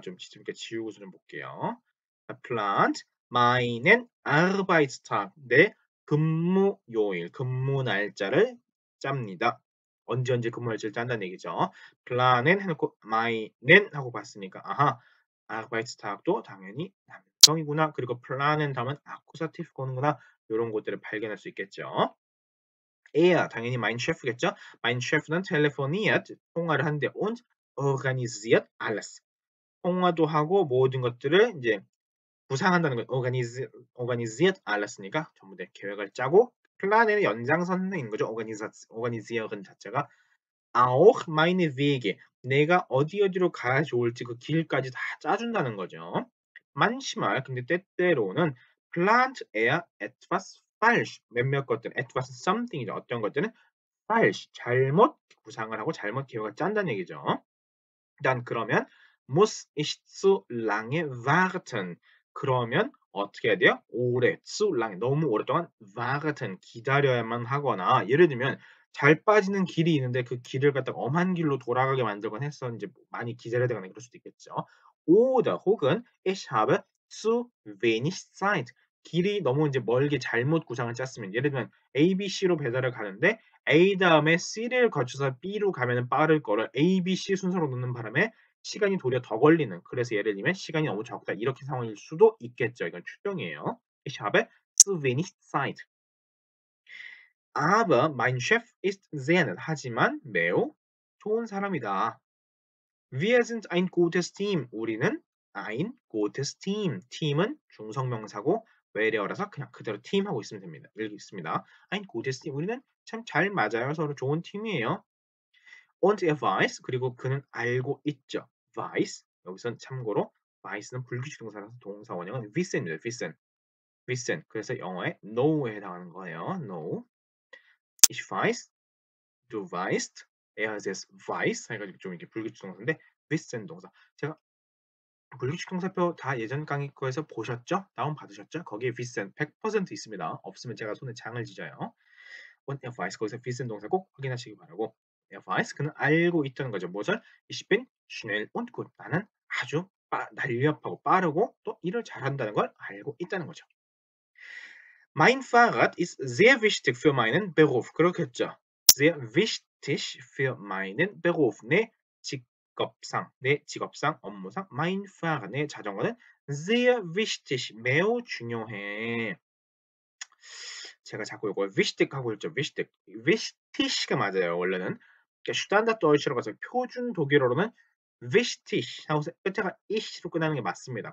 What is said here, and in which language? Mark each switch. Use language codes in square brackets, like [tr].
[ko] 좀 이렇게 지우고 좀 볼게요. [de] plant meinen Arbeitstag [ko] 내 근무 요일, 근무 날짜를 짭니다. 언제 근무 날짜를 짠다는 얘기죠. planen 해놓고 meinen 하고 봤으니까 아하 Arbeitstag도 당연히 남성이구나. 그리고 planen 다음은 accusative 거는구나. 이런 것들을 발견할 수 있겠죠. [de] er 당연히 mein Chef겠죠. mein Chef는 telefoniert [ko] 통화를 하는데 [de] und organisiert alles. [ko] 통화도 하고 모든 것들을 이제 구상한다는 거 organisiert alles니까 전부 다 계획을 짜고 플란의 연장선인 거죠. organisieren 자체가 auch meine Wege 내가 어디로 가야 좋을지 그 길까지 다 짜준다는 거죠. [de] manchmal [ko] 근데 때때로는 [de] plant er etwas falsch [ko] 몇몇 것들 [de] etwas something이죠. [ko] 어떤 것들은 falsch 잘못 구상을 하고 잘못 계획을 짠다는 얘기죠. [de] dann 그러면 muss ich zu lange warten. [ko] 그러면 어떻게 해야 돼요? 오래, zu lange, 너무 오랫동안 warten, 기다려야만 하거나 예를 들면 잘 빠지는 길이 있는데 그 길을 갖다가 엄한 길로 돌아가게 만들거나 해서 이제 많이 기다려야 되거나 그럴 수도 있겠죠. [de] oder [ko] 혹은 [de] ich habe zu wenig Zeit. [ko] 길이 너무 이제 멀게 잘못 구상을 짰으면 예를 들면 A, B, C로 배달을 가는데 A 다음에 C를 거쳐서 B로 가면은 빠를 거를 A, B, C 순서로 놓는 바람에 시간이 도리어 더 걸리는 그래서 예를 들면 시간이 너무 적다 이렇게 상황일 수도 있겠죠. 이건 추정이에요. [de] Ich habe zu wenig Zeit. Aber mein Chef ist sehr nett. [ko] 하지만 매우 좋은 사람이다. [de] Wir sind ein gutes Team. [ko] 우리는 [de] ein gutes Team. [ko] 팀은 중성명사고 외래어라서 그냥 그대로 팀 하고 있으면 됩니다. 읽겠습니다. [de] ein gutes Team. [ko] 우리는 참 잘 맞아요. 서로 좋은 팀이에요. [de] Und er weiß [ko] 그리고 그는 알고 있죠. weiß 여기선 참고로 wise는 불규칙 동사라서 동사 원형은 wissen입니다. [de] wissen. [ko] 그래서 영어의 know에 해당하는 거예요. [en] know. [de] Ich weiß, du weißt, er es weiß [ko] 해가지고 좀 이렇게 불규칙 동사인데 [de] wissen 동사. [ko] 제가 불규칙 동사표 다 예전 강의 거에서 보셨죠? 다운 받으셨죠? 거기에 wissen 100% 있습니다. 없으면 제가 손에 장을 지져요. [de] und er weiß [ko] 거기서 wissen 동사 꼭 확인하시기 바라고. er weiß 그는 알고 있다는 거죠. 뭐죠? [de] ich bin schnell und gut. [ko] 나는 아주 날렵하고 빠르고 또 일을 잘한다는 걸 알고 있다는 거죠. [de] mein Fahrrad ist sehr wichtig für meinen Beruf. [ko] 그렇겠죠. [de] sehr wichtig für meinen Beruf. [ko] 내 직업상, 업무상 [de] mein Fahrrad [ko] 내 자전거는 [de] sehr wichtig [ko] 매우 중요해. 제가 자꾸 이거 wichtig 하고 있죠. wichtig가 맞아요. 원래는 슈탄다트 도이치로 가서 표준 독일어로는 wichtig 하고서 끝에가 ich로 끝나는 게 맞습니다.